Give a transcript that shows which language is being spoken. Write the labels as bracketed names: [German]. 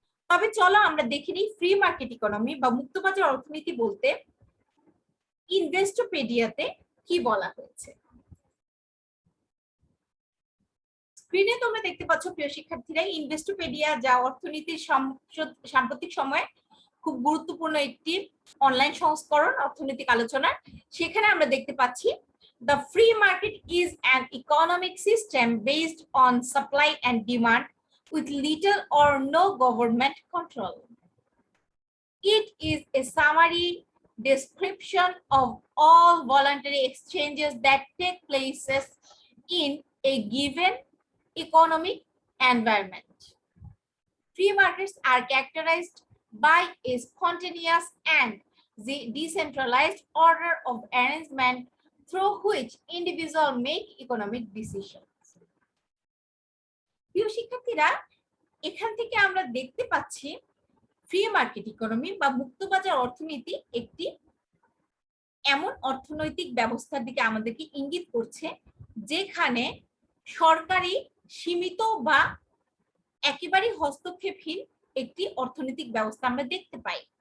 [Bangla] তবে চলো আমরা দেখে নিই ফ্রি মার্কেট ইকোনমি বা মুক্তবাজার অর্থনীতি বলতে ইনভেস্টোপেডিয়াতে কি বলা হয়েছে। স্ক্রিনে তোমরা দেখতে পাচ্ছ প্রিয় শিক্ষার্থীরা, ইনভেস্টোপেডিয়া যা অর্থনীতির সাম্প্রতিক সময়ে খুব গুরুত্বপূর্ণ একটি অনলাইন সংস্করণ অর্থনৈতিক আলোচনার। সেখানে আমরা দেখতে পাচ্ছি [English] the free market is an economic system based on supply and demand with little or no government control. It is a summary description of all voluntary exchanges that take places in a given economic environment. Free markets are characterized by a spontaneous and decentralized order of arrangement through which individuals make economic decisions. [Bangla] প্রিয় শিক্ষার্থীরা, এখান থেকে আমরা দেখতে পাচ্ছি free market economy বা মুক্তবাজার অর্থনীতি একটি এমন অর্থনৈতিক ব্যবস্থার দিকে আমাদেরকে ইঙ্গিত করছে যেখানে সরকারি সীমিত বা একেবারে হস্তক্ষেপহীন একটি অর্থনৈতিক ব্যবস্থা আমরা দেখতে পাই।